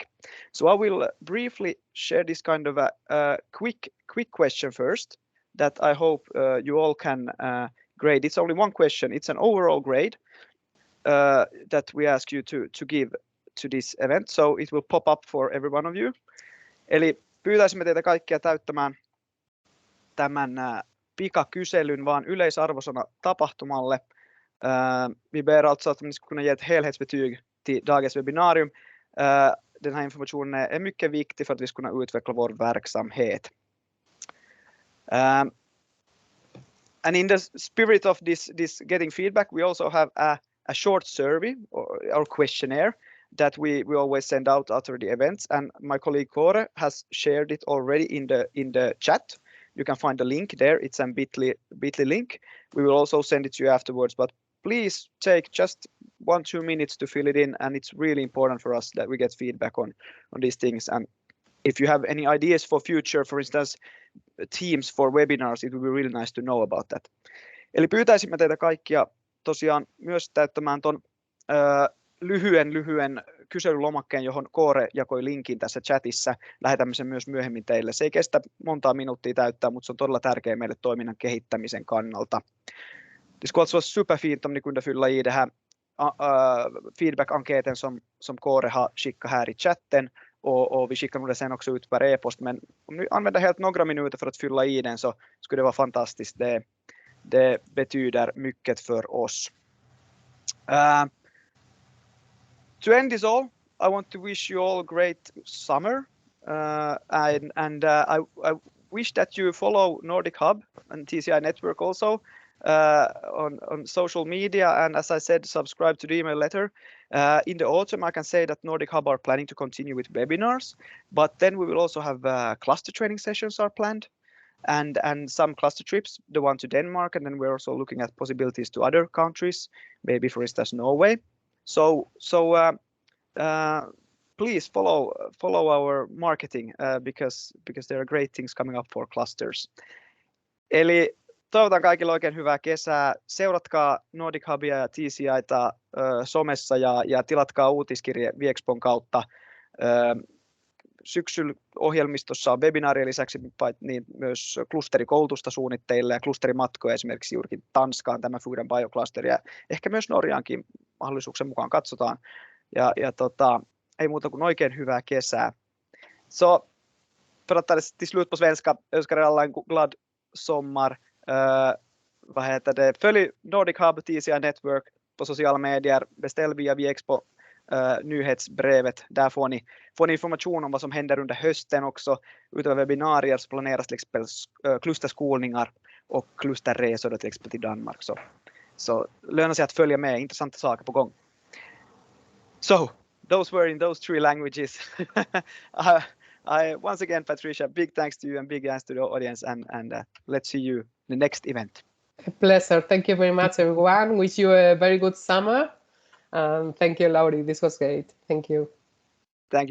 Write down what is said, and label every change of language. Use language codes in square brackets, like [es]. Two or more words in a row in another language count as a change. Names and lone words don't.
[en] So I will briefly share this kind of a quick question first that I hope you all can grade. It's only one question. It's an overall grade that we ask you to give to this event. So it will pop up for every one of you. [fi] Eli pyytäisimme teitä kaikkia täyttämään tämän pikakyselyn vaan yleisarvosana tapahtumalle. [sv] Vi ber alltså att ni ska kunna ge ett helhetsbetyg till dagens webbinarium. Den här informationen är mycket viktig för att vi ska kunna utveckla vår verksamhet. [en] And in the spirit of this getting feedback, we also have a short survey or questionnaire that we always send out after the events, and my colleague Kåre has shared it already in the chat. You can find the link there. It's a bit.ly link. We will also send it to you afterwards, but please take just 1-2 minutes to fill it in, and it's really important for us that we get feedback on these things. And if you have any ideas for future, for instance, themes for webinars, it would be really nice to know about that. [fi] Eli pyytäisimme teitä kaikkia tosiaan myös täyttämään ton lyhyen kyselylomakkeen, johon Kåre jakoi linkin tässä chatissa. Lähetämme sen myös myöhemmin teille. Se ei kestä montaa minuuttia täyttää, mutta se on todella tärkeä meille toiminnan kehittämisen kannalta. [sv] Det skulle alltså vara superfint om ni kunde fylla i det här feedback-enkäten som Kåre har skickat här i chatten, och vi skickar nog det sen också ut per e-post, men om ni använder helt några minuter för att fylla i den så skulle det vara fantastiskt. Det betyder mycket för oss. [en] To end this all, I want to wish you all a great summer, and I wish that you follow NordicHub and TCI Network also on social media, and as I said, subscribe to the email letter. In the autumn, I can say that NordicHub are planning to continue with webinars, but then we will also have cluster training sessions are planned, and some cluster trips, the one to Denmark, and then we're also looking at possibilities to other countries, maybe for instance Norway. So please follow our marketing because there are great things coming up for clusters. [fi] Eli toivotan kaikille oikein hyvää kesää. Seuratkaa NordicHubia ja TCI:ta somessa ja tilatkaa uutiskirje Viexpon kautta. Syksyllä ohjelmistossa on webinaarien lisäksi niin myös klusterikoulutusta suunnitteilla ja klusterimatkoja esimerkiksi juurikin Tanskaan tämä Food and Bio Cluster ja ehkä myös Norjaankin mahdollisuuksien mukaan katsotaan. Ja ei muuta kuin oikein hyvää kesää. [sv] Så för att ta det till slut på svenska, önskar er alla en glad sommar. Följ NordicHub, TCI Network på sociala medier. Beställ via Viexpo nyhetsbrevet. Där får ni information om vad som händer under hösten också. Utöver webbinarier så planeras till exempel klusterskolningar och klusterresor till exempel till Danmark. Så lönar sig att följa med, intressanta saker på gång. [en] So, those were in those 3 languages. I once again, Patricia, big thanks to you and big thanks to the audience, and let's see you in the next event. A pleasure. Thank you very much, everyone. Wish you a very good summer. Thank you, Lauri. This was great. Thank you.